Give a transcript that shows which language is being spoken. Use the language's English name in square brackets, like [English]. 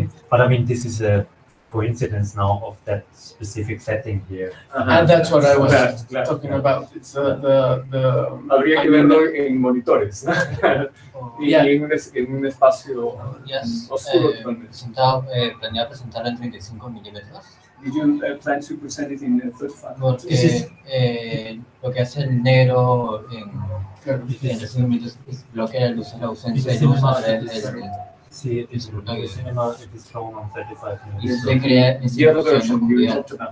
[English] But I mean, this is a coincidence now of that specific setting here. And that's what I was talking about. It's the [Spanish] Habría que verlo en monitores. Y en un espacio oscuro totalmente. Planea presentarlo en 35 milímetros. [English] Did you plan to present it in 35? [Spanish] Porque lo que hace el negro en 35 milímetros es bloquea la luz, la ausencia de luz. [English] Sí, it is cinema, it is shown on 35 [Spanish] Y se crea en situación mundial.